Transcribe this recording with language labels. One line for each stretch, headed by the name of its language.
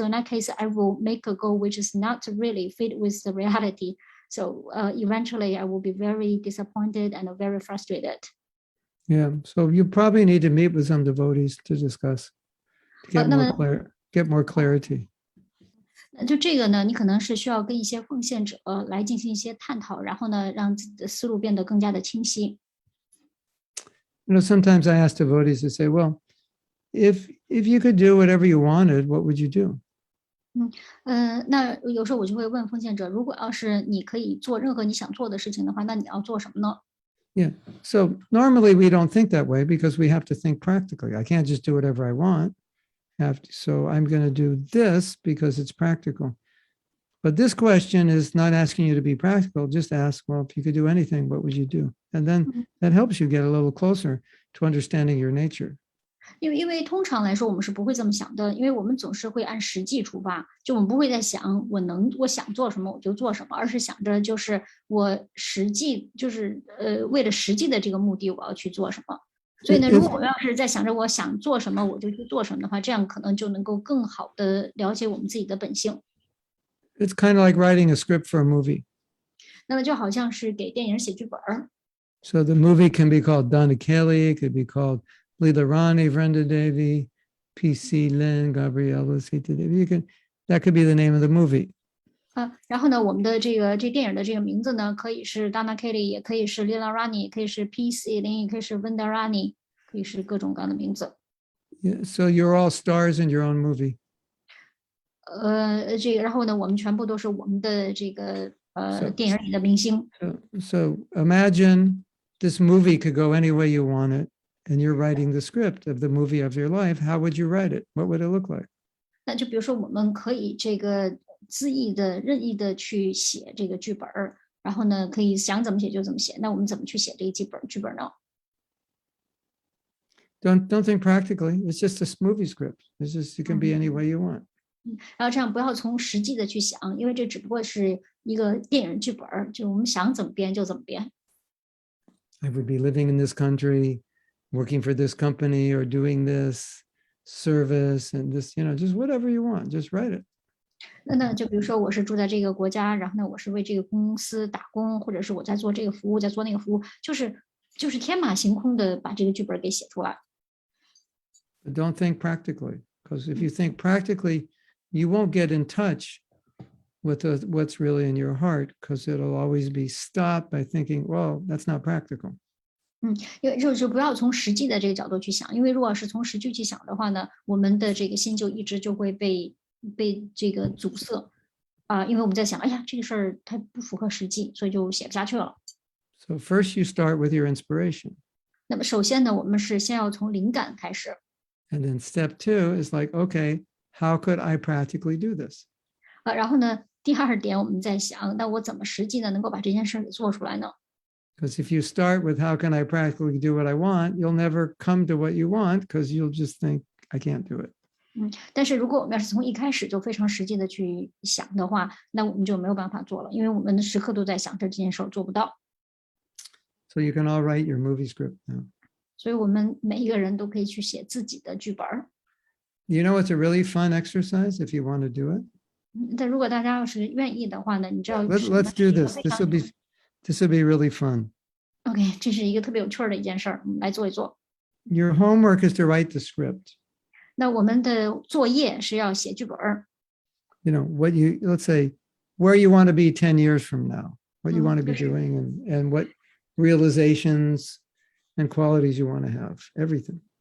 English: So in that case, I will make a goal which is not really fit with the reality. So eventually I will be very disappointed and very frustrated. Yeah, so you probably need to meet with some devotees to discuss, to get more clarity.
Chinese: 就这个呢，你可能是需要跟一些奉献者来进行一些探讨，然后呢，让自己的思路变得更加的清晰。
English: Sometimes I ask devotees to say, well, if you could do whatever you wanted, what would you do?
Chinese: 那有时候我就会问奉献者，如果要是你可以做任何你想做的事情的话，那你要做什么呢？
English: Yeah, so normally we don't think that way because we have to think practically. I can't just do whatever I want. So I'm going to do this because it's practical. But this question is not asking you to be practical. Just ask, well, if you could do anything, what would you do? And then that helps you get a little closer to understanding your nature.
Chinese: 因为通常来说我们是不会这么想的，因为我们总是会按实际出发，就我们不会在想我想做什么我就做什么，而是想着就是我实际就是为了实际的这个目的我要去做什么。所以呢，如果我要是在想着我想做什么我就去做什么的话，这样可能就能够更好的了解我们自己的本性。
English: It's kind of like writing a script for a movie.
Chinese: 那么就好像是给电影写剧本。
English: So the movie can be called Donna Kelly, it could be called Leela Rani, Vrenda Devi, PC Lin, Gabriela Sita Devi. That could be the name of the movie.
Chinese: 然后呢，我们的这电影的这个名字呢，可以是 Dana Kelly，也可以是 Lila Rani，也可以是 P.C. 林，也可以是 Venda Rani，可以是各种各样的名字。
English: Yeah, so you're all stars in your own movie.
Chinese: 然后呢，我们全部都是我们的这个
English: So-
Chinese: 电影里的明星。
English: So imagine this movie could go any way you want it, and you're writing the script of the movie of your life. How would you write it? What would it look like?
Chinese: 那就比如说，我们可以这个恣意的、任意的去写这个剧本儿，然后呢，可以想怎么写就怎么写。那我们怎么去写这个剧本呢？
English: Don't think practically. It's just a movie script. It's just it can be any way you want.
Chinese: 然后这样不要从实际的去想，因为这只不过是一个电影剧本儿，就我们想怎么编就怎么编。
English: I would be living in this country, working for this company, or doing this service and this, just whatever you want. Just write it.
Chinese: 那就比如说我是住在这个国家，然后呢我是为这个公司打工，或者是我在做这个服务，在做那个服务，就是天马行空的把这个剧本给写出来。
English: But don't think practically, because if you think practically, you won't get in touch with what's really in your heart, because it'll always be stopped by thinking, well, that's not practical.
Chinese: 因为就不要从实际的这个角度去想，因为如果是从实际去想的话呢，我们的这个心就一直就会被这个阻塞因为我们在想，哎呀，这个事儿它不符合实际，所以就写不下去了。
English: So first you start with your inspiration.
Chinese: 那么首先呢，我们是先要从灵感开始，
English: And then step 2 is like, okay, how could I practically do this?
Chinese: 然后呢，第二点我们在想，那我怎么实际的能够把这件事儿给做出来呢？
English: Because if you start with how can I practically do what I want, you'll never come to what you want because you'll just think, I can't do it.
Chinese: 但是如果我们要是从一开始就非常实际的去想的话，那我们就没有办法做了，因为我们时刻都在想着这件事儿做不到。
English: So you can all write your movie script now.
Chinese: 所以我们每一个人都可以去写自己的剧本儿。
English: You know, it's a really fun exercise if you want to do it.
Chinese: 但如果大家要是愿意的话呢，你知道
English: Let's do this. This will be really fun.
Chinese: OK， 这是一个特别有趣儿的一件事儿，我们来做一做。
English: Your homework is to write the script.
Chinese: 那我们的作业是要写剧本儿，
English: You know, let's say where you want to be 10 years from now, what you want to be Sure. doing and what realizations and qualities you want to have, everything.